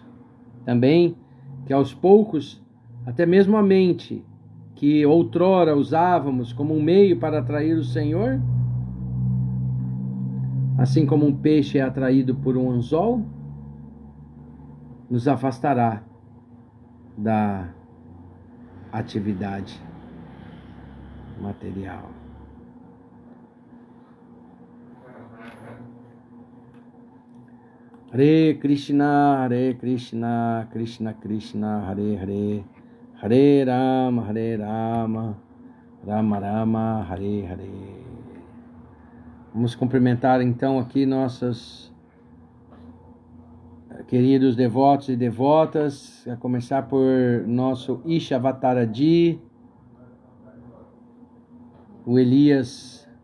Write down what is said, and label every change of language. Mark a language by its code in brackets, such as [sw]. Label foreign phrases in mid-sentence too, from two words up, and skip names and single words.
[pt] Também que aos poucos, até mesmo a mente, que outrora usávamos como um meio para atrair o Senhor, assim como um peixe é atraído por um anzol, nos afastará da atividade material. [sa] Hare Krishna, Krishna Krishna, Hare Hare, Hare Rama, Rama Rama, Hare Hare. [pt] Vamos cumprimentar então aqui nossos queridos devotos e devotas, a começar por nosso Ishavataraji, o Elias